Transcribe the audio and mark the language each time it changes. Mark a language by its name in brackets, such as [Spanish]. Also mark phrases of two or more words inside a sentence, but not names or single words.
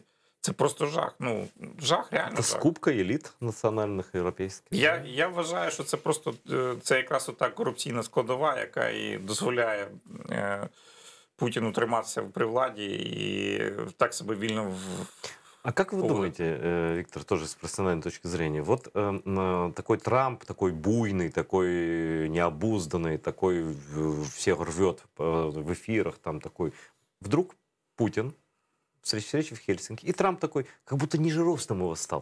[Ukrainian] Це просто жах. Ну, жах, реально жах. Скупка еліт національних, європейських. Я вважаю, що це просто це якраз ота корупційна складова, яка і дозволяє Путіну триматися при владі і так себе вільно [Russian] А как вы думаете, Виктор, тоже с профессиональной точки зрения, вот такой Трамп, такой буйный, такой необузданный, такой всех рвет в эфирах, там такой, вдруг Путин, встреча в Хельсинки, и Трамп такой, как будто ниже ростом его стал.